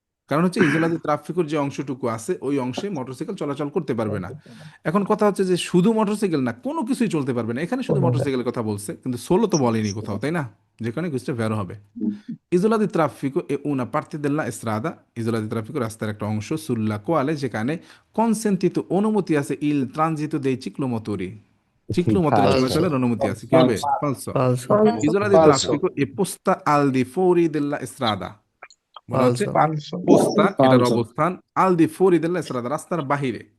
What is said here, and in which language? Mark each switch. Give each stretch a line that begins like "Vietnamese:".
Bangla: কারণ হচ্ছে ইজোলা দি ট্রাফিকের যে অংশটুকু আছে, ওই অংশে মোটরসাইকেল চলাচল করতে পারবে না। এখন কথা হচ্ছে যে শুধু মোটরসাইকেল না, কোনো কিছুই চলতে পারবে না। এখানে শুধু মোটরসাইকেলের কথা বলছে, কিন্তু সোলো তো বলেনি কোথাও, তাই না? যেখানে কিছুটা ভেরো হবে।
Italian: Isola di traffico è una parte della strada, isola di traffico
Bangla: রাস্তার একটা অংশ,
Italian: sulla quale যেখানে consentito
Bangla: অনুমতি আছে
Italian: il transito dei ciclomotori, চিক্লোমোটরে Falso.
Bangla: চলাচলের অনুমতি আছে। কি হবে? ফালসো।
Italian: ফালসো। Isola di traffico è posta al di fuori della strada।
Bangla: বলা হচ্ছে
Italian: ফালসো।
Bangla: পোস্তা, এটার অবস্থান
Italian: al di fuori della strada,
Bangla: রাস্তার বাহিরে।